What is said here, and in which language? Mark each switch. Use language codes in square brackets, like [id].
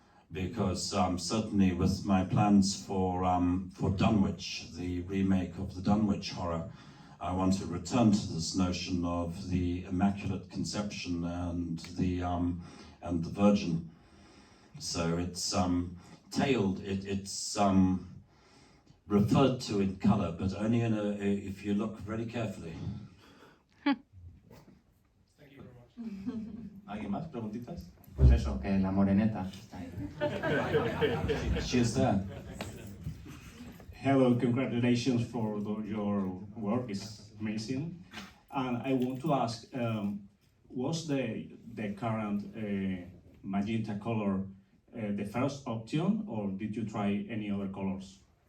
[en] Because certainly with my plans for Dunwich, the remake of the Dunwich horror, I want to return to this notion of the Immaculate Conception and the Virgin. So it's tailed. It's referred to in color, but only if you look very carefully. Thank you very much. [es] ¿Alguien más? ¿Preguntitas? Pues eso, que la moreneta está ahí. [en] She's there. Hello, congratulations for your work, it's amazing. And I want to ask, was the current magenta color the first option, or did you try any other colors?